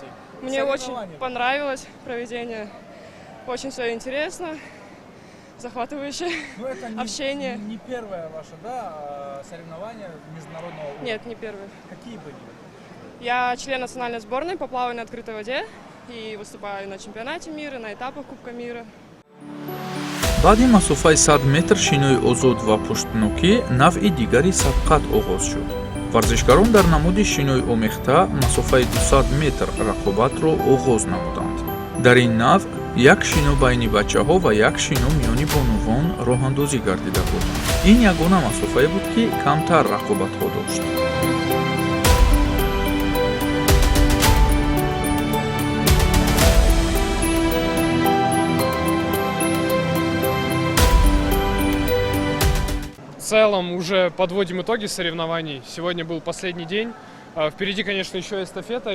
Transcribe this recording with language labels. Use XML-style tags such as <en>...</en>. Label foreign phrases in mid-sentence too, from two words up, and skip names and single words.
<ru>Мне очень понравилось проведение. Очень все интересно, захватывающее общение. Не первое ваше, да, соревнование международного уровня? Нет, не первое. Какие были? Я член национальной сборной по плаванию на открытой воде и выступаю на чемпионате мира, на этапах Кубка мира.</ru> <tg>баъди масофаи 100 метр шинои озод ва пуштнокӣ навъи дигари сабқат оғоз шуд. варзишгарон дар намуди шинои омехта масофаи 200 метр рақобатро оғоз намуданд. дар ин навъ як шино байни бачаҳо ва як шино миёни бонувон роҳандозӣ гардида буд. ин ягона масофае буд ки камтар рақобатҳо дошт.</tg> <ru>В целом уже подводим итоги соревнований. Сегодня был последний день. Впереди, конечно, еще эстафета.</ru>